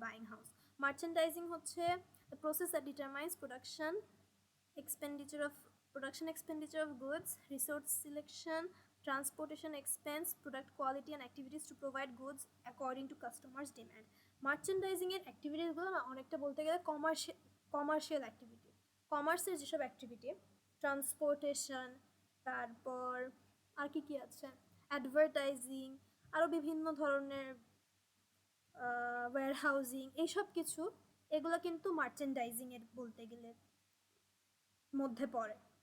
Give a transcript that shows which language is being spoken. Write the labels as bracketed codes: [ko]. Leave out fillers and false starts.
[en] Buying house merchandising হচ্ছে the process that determines production expenditure of Production expenditure of goods, resource selection, transportation expense, product quality and activities to provide goods according to customers demand. [bn] Merchandising এর অ্যাক্টিভিটিসগুলো না অনেকটা বলতে গেলে commercial activity, কমার্সের যেসব activity, transportation, তারপর আর কি কি আছে, অ্যাডভার্টাইজিং, আরও বিভিন্ন ধরনের ওয়্যারহাউজিং, এইসব কিছু, এগুলো কিন্তু মার্চেন্ডাইজিং এর বলতে গেলে মধ্যে পড়ে।